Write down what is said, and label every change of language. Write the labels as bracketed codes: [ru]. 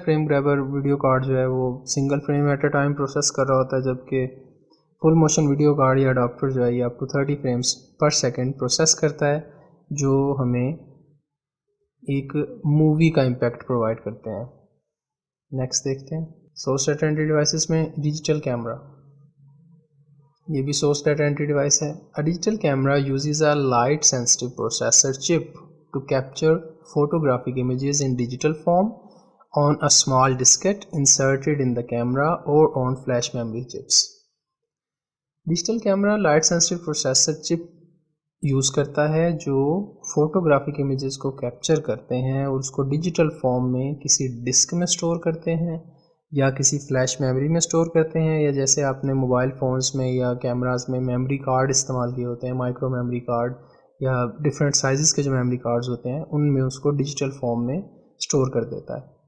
[ur] Frame grabber video card جو ہے وہ [en] single frame at a time [ur] process کر رہا ہوتا ہے، جبکہ فل موشن ویڈیو کارڈ یا اڈاپٹر جو ہے یہ [en] up to 30 frames per second [ur] process کرتا ہے، جو ہمیں ایک مووی کا امپیکٹ پرووائڈ کرتے ہیں. نیکسٹ دیکھتے ہیں سورس ڈیٹا انٹری ڈیوائسز میں ڈیجیٹل کیمرہ. یہ بھی سورس ڈیٹا انٹری ڈیوائس ہے. [en] Digital camera uses a light sensitive processor chip to capture photographic images in digital form on a small diskette inserted in the camera or on flash memory chips. [ur] Digital camera light sensitive processor چپ use کرتا ہے جو photographic images کو capture کرتے ہیں اور اس کو ڈیجیٹل فارم میں کسی ڈسک میں اسٹور کرتے ہیں یا کسی فلیش میموری میں اسٹور کرتے ہیں، یا جیسے آپ نے موبائل فونز میں یا کیمراز میں میموری کارڈ استعمال کیے ہوتے ہیں، مائکرو میموری کارڈ یا ڈفرینٹ سائزز کے جو میموری کارڈز ہوتے ہیں، ان میں اس کو ڈیجیٹل فارم میں اسٹور کر دیتا ہے.